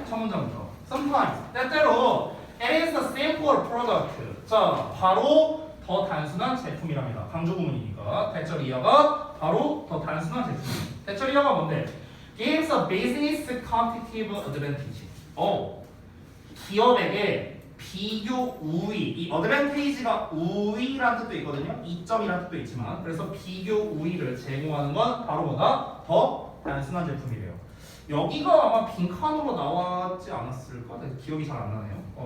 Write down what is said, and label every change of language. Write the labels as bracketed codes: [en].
[ko] 첫 문장부터 [en] sometimes [ko] 때때로 [en] it is a simple product. [ko] 자, 바로 더 단순한 제품이랍니다. 강조 구문이니까 대절 이하가 바로 더 단순한 제품이에요. 대절 이하가 뭔데? [en] Gives a business competitive advantage. [ko] 기업에게 비교 우위. 이 advantage가 우위라는 뜻도 있거든요. 이점이라는 뜻도 있지만 그래서 비교 우위를 제공하는 건 바로 뭐다? 더 단순한 제품이래요. 여기가 아마 빈칸으로 나왔지 않았을까? 기억이 잘 안 나네요.